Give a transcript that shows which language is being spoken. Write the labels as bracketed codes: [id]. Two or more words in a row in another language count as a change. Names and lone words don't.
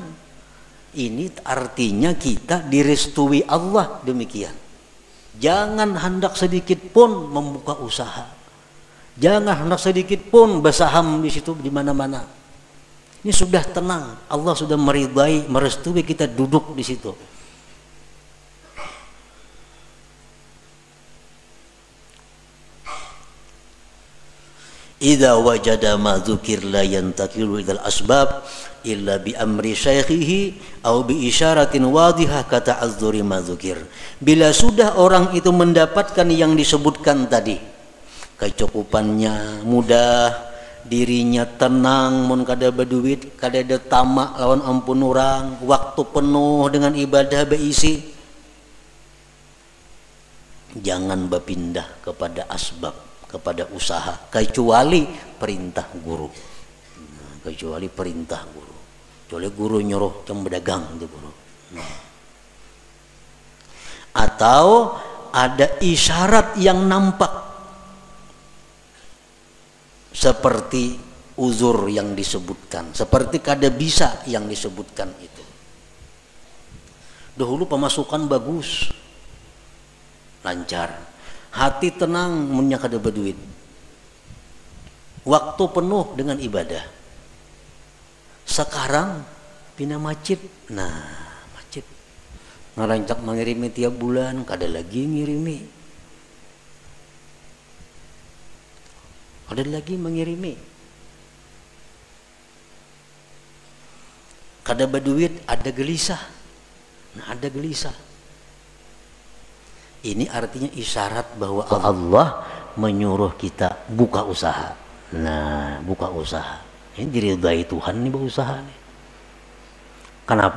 [id] Ini artinya kita direstui Allah demikian. Jangan hendak sedikit pun membuka usaha. Jangan hendak sedikit pun bersaham di situ di mana-mana. Ini sudah tenang. Allah sudah meridai, merestui kita duduk di situ. [ar] إذا وجد ما ذكر لا ينتقل إلى الأسباب إلا بأمر شيخه أو بإشارة واضحة [id] kata [ar] الزري ما ذكر. [id] Bila sudah orang itu mendapatkan yang disebutkan tadi, kecukupannya mudah, dirinya tenang, mun kada berduit, kada ada tamak lawan ampun orang, waktu penuh dengan ibadah beisi, jangan berpindah kepada asbab, kepada usaha, kecuali perintah guru. Kecuali perintah guru. Kecuali guru nyuruh yang berdagang itu guru. Atau ada isyarat yang nampak seperti uzur yang disebutkan, seperti kada bisa yang disebutkan itu. Dahulu pemasukan bagus, lancar, hati tenang, munya kada berduit, waktu penuh dengan ibadah. Sekarang pindah masjid, masjid ngerancak mengirimi tiap bulan, kada lagi ngirimi, ada lagi mengirimi, kada berduit, ada gelisah. Ada gelisah. Ini artinya isyarat bahwa Allah menyuruh kita buka usaha. Buka usaha. Ini diridai Tuhan nih berusaha nih. Kenapa?